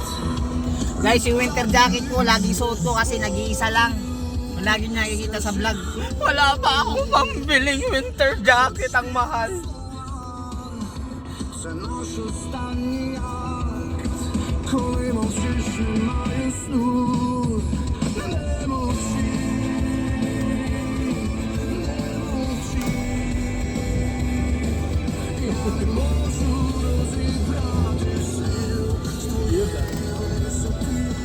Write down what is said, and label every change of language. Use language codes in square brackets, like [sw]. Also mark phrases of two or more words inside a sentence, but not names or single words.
[tl] Guys, yung [en] winter jacket [tl] ko, lagi suot ko kasi nag-iisa lang. Lagi nakikita sa vlog. Wala pa akong pambiling [en] winter jacket, [tl] ang mahal. [uk] Це наш останній акт, коли мовчиш, немає сну. Не мовчи, не мовчи. Я не можу розібрати сил з твоєї висоти.